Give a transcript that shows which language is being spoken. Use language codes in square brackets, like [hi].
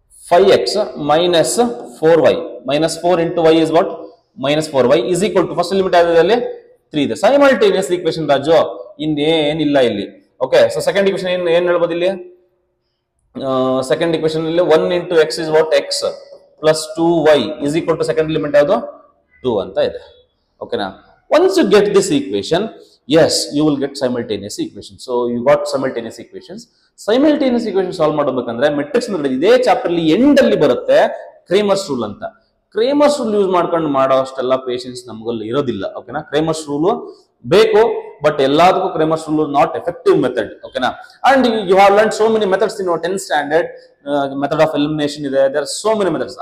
[en] 5x minus 4y minus 4 into y is what? Minus 4y is equal to first limit [kn] ಆದಲ್ಲಿ 3 ಇದೆ. Simultaneous equation Raju, ಇನ್ನೇನಿಲ್ಲ ಇಲ್ಲಿ. Okay, so second equation ಏನ್ ಹೇಳ್ಬೋದು ಇಲ್ಲಿ? [en] Second equation ಅಲ್ಲಿ 1 into x is what? x plus 2y is equal to second limit [kn] ಯಾವುದು? 2 ಅಂತ ಇದೆ. [en] ಓಕೆನಾ? Once you get this equation, yes, you will get simultaneous equation. So you got simultaneous equations. [kn] Simultaneous equation solve ಮಾಡಬೇಕಂದ್ರೆ matrix method ಇದೇ chapter ಅಲ್ಲಿ end ಅಲ್ಲಿ ಬರುತ್ತೆ Cramer's rule ಅಂತ. ಕ್ರೇಮರ್ಸ್ ರೂಲ್ ಯೂಸ್ ಮಾಡ್ಕೊಂಡು ಮಾಡೋ ಅಷ್ಟೆಲ್ಲ ಪೇಷನ್ಸ್ ನಮಗಲ್ಲಿ ಇರೋದಿಲ್ಲ. ಓಕೆನಾ? ಕ್ರೇಮರ್ಸ್ ರೂಲ್ ಬೇಕು, ಬಟ್ ಎಲ್ಲದಕ್ಕೂ Cramer's rule not effective method. ಓಕೆನಾ? [en] And you have learn so many methods in 10th standard. Method of elimination ಇದೆ, there are so many methods.